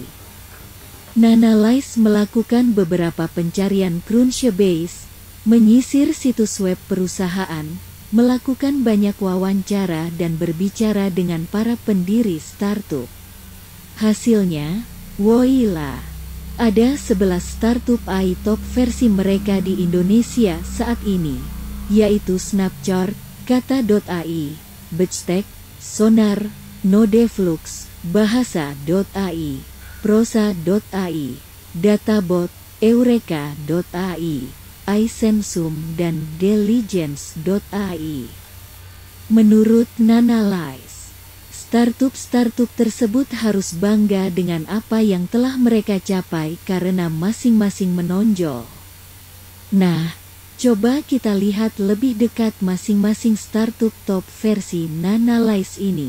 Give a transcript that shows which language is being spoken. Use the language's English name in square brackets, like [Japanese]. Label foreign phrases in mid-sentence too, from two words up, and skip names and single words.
[Indonesian] Nanalize melakukan beberapa pencarian Crunchbase, menyisir situs web perusahaan, melakukan banyak wawancara dan berbicara dengan para pendiri startup. Hasilnya, woilah! Ada 11 startup AI top versi mereka di Indonesia saat ini, yaitu Snapchart, Kata.ai, Bectek, Sonar, Nodeflux, Bahasa.ai, Prosa.ai, Databot, Eureka.ai, iSensum, dan Diligence.ai. Menurut Nanalize, Startup tersebut harus bangga dengan apa yang telah mereka capai karena masing-masing menonjol. Nah, coba kita lihat lebih dekat masing-masing startup top versi Nanalize ini.